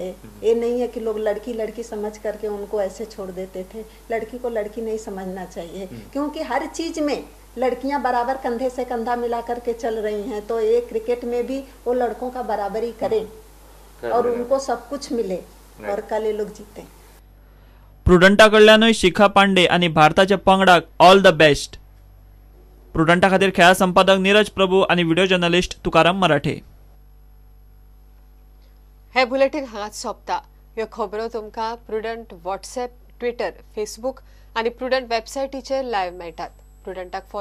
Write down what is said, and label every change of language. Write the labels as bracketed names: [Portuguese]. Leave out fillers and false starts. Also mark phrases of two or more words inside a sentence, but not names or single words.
[Hindi] ये नहीं है कि लोग लड़की लड़की समझ करके उनको ऐसे छोड़ देते थे। लड़की को लड़की नहीं समझना चाहिए, क्योंकि हर चीज में लड़कियां बराबर कंधे से कंधा मिला करके चल रही हैं। तो ये क्रिकेट में भी वो लड़कों का बराबरी करें और उनको सब कुछ मिले, और कल ये लोग जीते। [Konkani] प्रुडंटा कडल्यानूय शिखा पांडे आणि भारताच्या पंगडाक [English] all the best. [Konkani] प्रुडंटा खातीर खेळा संपादक नीरज प्रभू आणि [English] video journalist [Konkani] तुकाराम मराठे। हे बुलेटिन हांगाच सोंपता। ह्यो खबरो तुमकां प्रुडंट व्हॉट्सएप, ट्विटर, फेसबुक आणि प्रुडंट वेबसायटीचेर लायव्ह मेळटात।